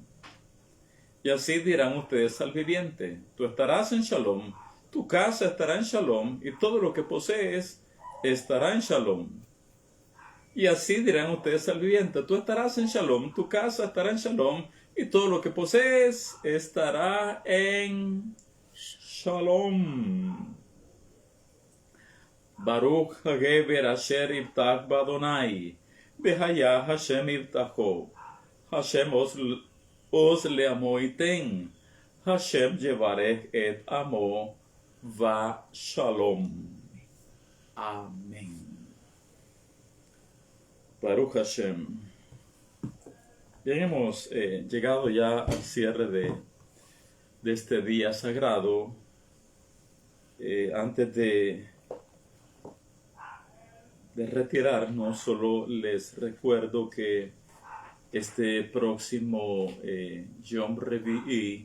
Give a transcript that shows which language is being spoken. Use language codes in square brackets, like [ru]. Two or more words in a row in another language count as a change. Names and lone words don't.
[es] Y así dirán ustedes al viviente: tú estarás en shalom, tu casa estará en shalom, y todo lo que posees estará en shalom. Y así dirán ustedes al viviente: tú estarás en shalom, tu casa estará en shalom, y todo lo que posees estará en shalom. [he] ברוך הגבר אשר יבטח באדוני, והיה השם מבטחו. השם עז לעמו יתן. השם יברך את עמו בשלום. אמן. ברוך השם. [es] Bien, hemos llegado ya al cierre de este día sagrado. Antes de retirarnos, solo les recuerdo que este próximo [he] יום רביעי,